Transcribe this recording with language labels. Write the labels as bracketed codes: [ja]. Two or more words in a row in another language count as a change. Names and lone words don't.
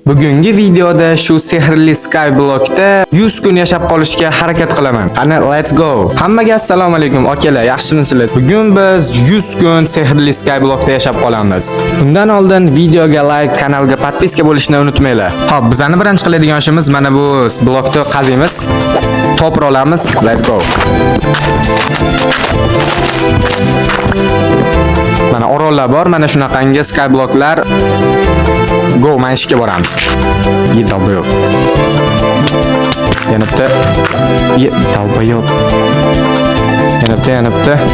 [uz] Bugungi videoda shu sehrli Skyblockda 100 kun yashab qolishga harakat qilaman. Qani, [en] let's go. [uz] Hammaga assalomu alaykum akalar, yaxshimisizlar? Bugun biz 100 kun sehrli Skyblockda yashab qolamiz. Bundan oldin videoga like, kanalga podpiska bo'lishni unutmanglar. Xo'p, bizning birinchi qiladigan ishimiz mana bu blokni qaziymiz. Topir olamiz. [en] Let's go. [uz] Mana orollar bor, mana shunaqangi Skyblocklar. Go, mana ishga boramiz. Dalbayob. Yanibda. Dalbayob. Yanibda.